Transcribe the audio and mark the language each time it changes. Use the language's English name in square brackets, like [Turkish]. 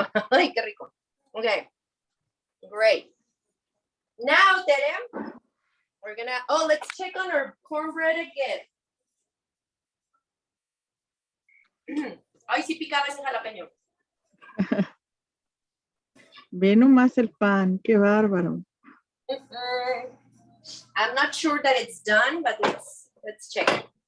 [Spanish] Ay, qué rico. [English] Okay, great. Now, Tere, we're gonna, oh, let's check on our cornbread again. [Spanish] Ay, sí picaba ese jalapeño. Ve nomás el pan, qué bárbaro. [English] I'm not sure that it's done, but let's check it.